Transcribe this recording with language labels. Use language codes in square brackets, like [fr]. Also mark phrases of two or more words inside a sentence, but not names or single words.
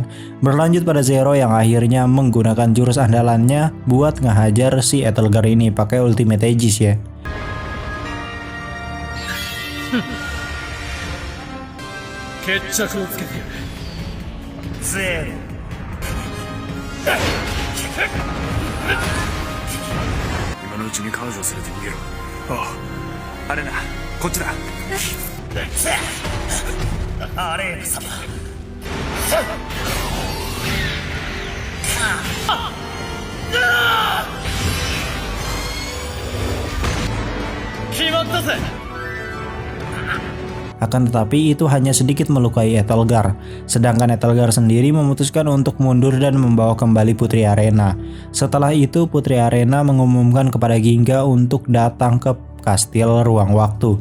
[id] Berlanjut pada Zero yang akhirnya menggunakan jurus andalannya buat ngehajar si Etelgar ini pakai Ultimate Aegis ya. Zero. [ja] 今のうちに彼女を連れて逃げろ。ああ、あれな、こっちだ。アレーナ様。決まったぜ。 [id] Akan tetapi itu hanya sedikit melukai Etelgar. Sedangkan Etelgar sendiri memutuskan untuk mundur dan membawa kembali Putri Arena. Setelah itu Putri Arena mengumumkan kepada Ginga untuk datang ke kastil ruang waktu.